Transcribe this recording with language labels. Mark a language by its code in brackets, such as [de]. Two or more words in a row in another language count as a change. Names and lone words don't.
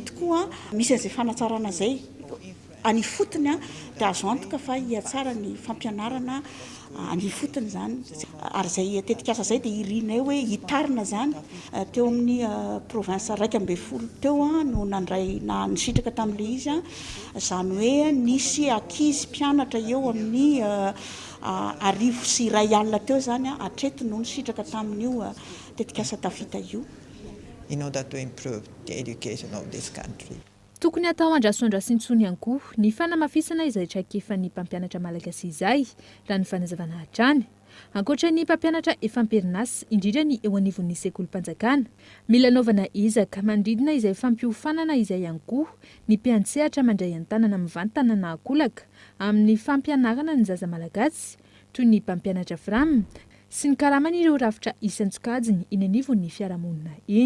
[mg] tokoa misy an'izay fanatsarana izay any fotony dia azo antoka fa hiatsara ny fampianarana any fotony zany ary zay tetikasa zay dia irinay hoe hitarina zany teo amin'ny province 12 teo no nandray na nisitraka tamin'le izy zany hoe nisy ankizy mpianatra eo amin'ny 1,2 alina teo zany atreto no nisitraka tamin'io tetikasa tafita io. [en] In order to improve the education of this country. [mg] Tokony atao andrasoandrasintsony ihany koa ny fanamafisana izay traikefan'ny mpampianatra malagasy izay raha ny fanazavana hatrany. Ankoatra ny mpampianatra efa amperinasy indrindra ny eo anivon'ny sekolim-panjakana, mila anaovana ezaka mandridina izay fampiofanana izay ihany koa ny mpiantsehatra mandray an-tanana mivantana na akolaka amin'ny fampianarana ny zaza malagasy toy ny mpampianatra FRAM sy ny karaman'ireo rafitra isan-tsokajiny eny anivon'ny fiarahamonina eny.